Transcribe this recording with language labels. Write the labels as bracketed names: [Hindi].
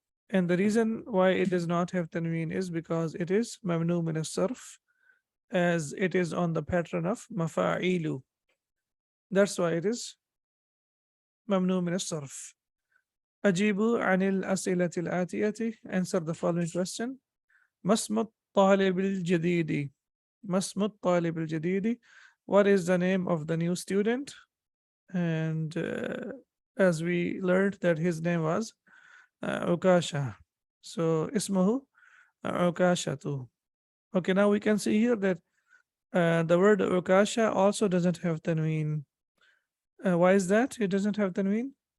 [English] And the reason why it does not have tanween is because it is mamnu min as-sarf, as it is on the pattern of mafa'ilu. That's why it is mamnu min as-sarf. [Arabic] أجيب عن الأسئلة الآتية. [English] Answer the following question. [Arabic] ما اسم الطالب الجديد؟ ما اسم الطالب الجديد? [English] What is the name of the new student? And as we learned that his name was Ukasha. So اسمه Ukashatu. Okay, now we can see here that the word Ukasha also doesn't have tanween. Why is that? It doesn't have tanween?